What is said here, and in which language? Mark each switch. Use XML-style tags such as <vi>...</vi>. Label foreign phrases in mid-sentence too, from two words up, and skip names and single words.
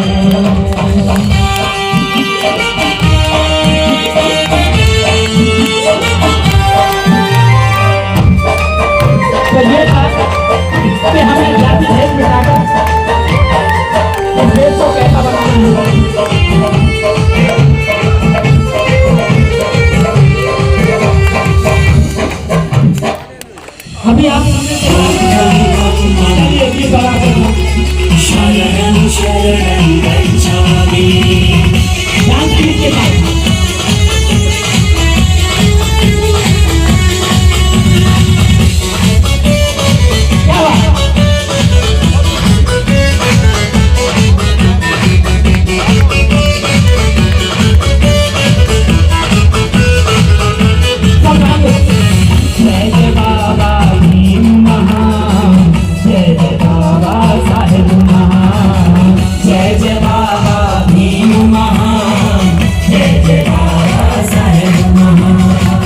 <hi>तो ये था कि हमें जाति भेद मिटाकर इस देश को कैसा बनाना है। अभी आप</hi> <pi>शरणं शरणं गच्छामि।</pi> <hi>जानकी के पास क्या बात? जय जय बाबा भीम महान, जय जय बाबा साहेब महान, जय जय बाबा भीम महान, जय जय बाबा साहेब महान।</hi>